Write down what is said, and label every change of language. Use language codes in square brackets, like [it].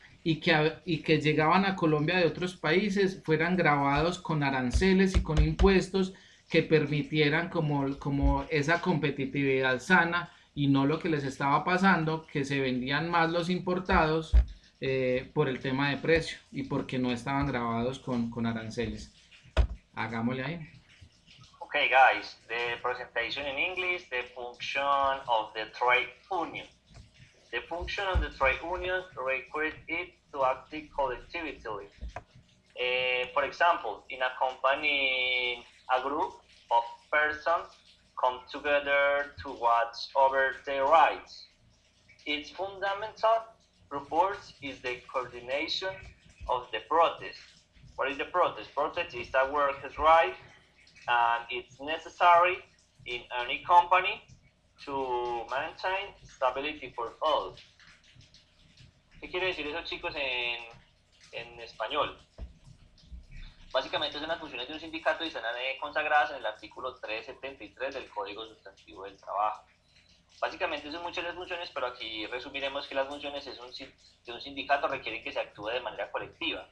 [es] y que llegaban a Colombia de otros países fueran grabados con aranceles y con impuestos que permitieran como esa competitividad sana, y no lo que les estaba pasando, que se vendían más los importados por el tema de precio y porque no estaban grabados con aranceles. Hagámosle ahí. [en] Okay, guys, the presentation in English, the function of the trade union. The function of the trade union requires it to act collectively. For example, in a company, a group of persons come together to watch over their rights. Its fundamental purpose is the coordination of the protest. What is the protest? Protest is a worker's right, and it's necessary in any company to maintain stability for all. [es] ¿Qué quiere decir eso, chicos, en español? Básicamente son las funciones de un sindicato y están consagradas en el artículo 373 del Código Sustantivo del Trabajo. Básicamente son muchas las funciones, pero aquí resumiremos que las funciones de un sindicato requieren que se actúe de manera colectiva.